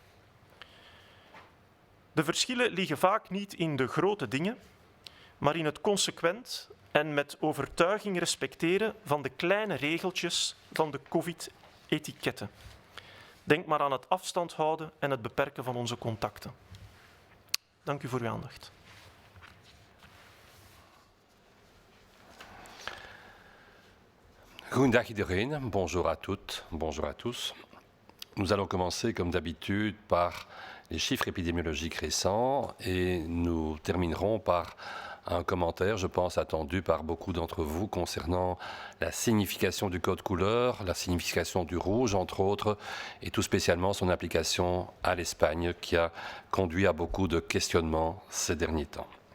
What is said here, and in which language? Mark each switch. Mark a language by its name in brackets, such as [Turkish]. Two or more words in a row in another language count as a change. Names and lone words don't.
[Dutch] De verschillen liggen vaak niet in de grote dingen, maar in het consequent en met overtuiging respecteren van de kleine regeltjes van de COVID-etiketten. Denk maar aan het afstand houden en het beperken van onze contacten. Dank u voor uw aandacht. Goedendag iedereen, [French] bonjour à toutes, bonjour à tous. Nous allons commencer comme d'habitude par les chiffres épidémiologiques récents et nous terminerons par un commentaire, je pense, attendu par beaucoup d'entre vous concernant la signification du code couleur, la signification du rouge, entre autres, et tout spécialement son application à l'Espagne qui a conduit à beaucoup de questionnements ces derniers temps.